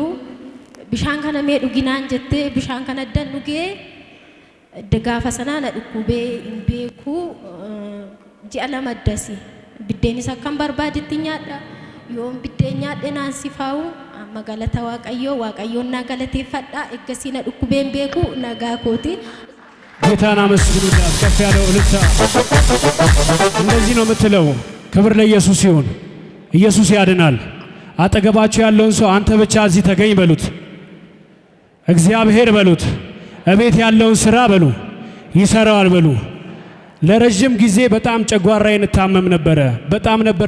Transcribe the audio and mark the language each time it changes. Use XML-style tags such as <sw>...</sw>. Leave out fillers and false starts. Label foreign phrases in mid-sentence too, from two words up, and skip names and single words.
<om>Bishaan kana mee dhuginaan jettee bishaan kana addan dhugee gaafa sanaa na dhukkubee hin beeku. Ji'a lama addasi biddeenis akkam barbaadetti nyaadha. Yoon biddeen nyaadhe naan sifaa'u amma galata waaqayyoon naa galateeffadha. Eeggasii na dhukkubeen beeku nagaa kooti.</om> <am>ጌታን አመስግኑላት። ከፍ ያለው እልልታ። እንደዚህ ነው የምትለው። ክብር ለኢየሱስ ይሁን። ኢየሱስ ያድናል። አጠገባችሁ ያለውን ሰው አንተ ብቻ እዚህ ተገኝ በሉት። እግዚአብሔር በሉት። እቤት ያለውን ስራ በሉ፣ ይሰራዋል በሉ። ለረጅም ጊዜ በጣም ጨጓራዬን እታመም ነበረ። በጣም ነበር</am>